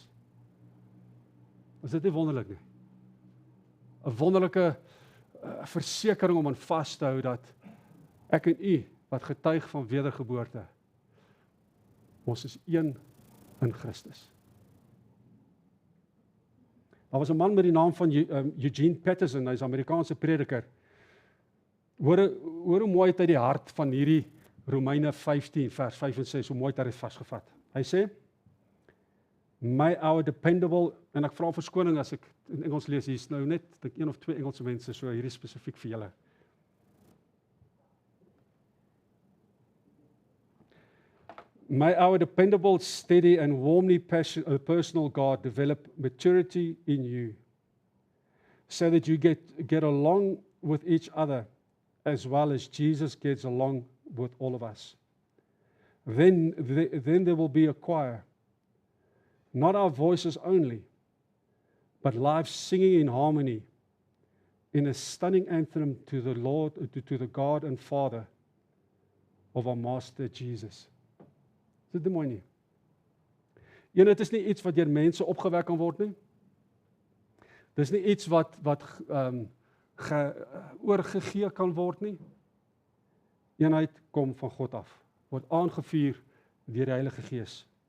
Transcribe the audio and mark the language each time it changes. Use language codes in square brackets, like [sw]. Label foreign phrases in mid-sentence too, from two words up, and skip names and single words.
[af] Is dit nie wonderlik nie? 'n wonderlike versekering om aan vas te hou dat ek en u wat getuig van wedergeboorte, ons is een in Christus. Daar was 'n man met die naam van Eugene Peterson, hy is 'n Amerikaanse prediker. Hoor hoe mooi het hy die hart van hierdie Romeine 15 vers 5 en 6, hoe mooi het hy dit vasgevat. Hy sê, [en] "May our dependable," [af] en ek vra verskoning as ek in Engels lees, hier is nou net een of twee Engelse mense, so hierdie spesifiek vir julle. [en] May our dependable, steady and warmly personal God develop maturity in you, so that you get along with each other as well as Jesus gets along with all of us. Then there will be a choir, not our voices only, but live singing in harmony, in a stunning anthem to the Lord, to the God and Father of our Master Jesus. [af] Is dit mooi nie? Dit is nie iets wat deur mense opgewek kan word nie. Dis nie iets wat oorgegee kan word nie. Eenheid kom van God af, word aangevuur deur die Heilige Gees.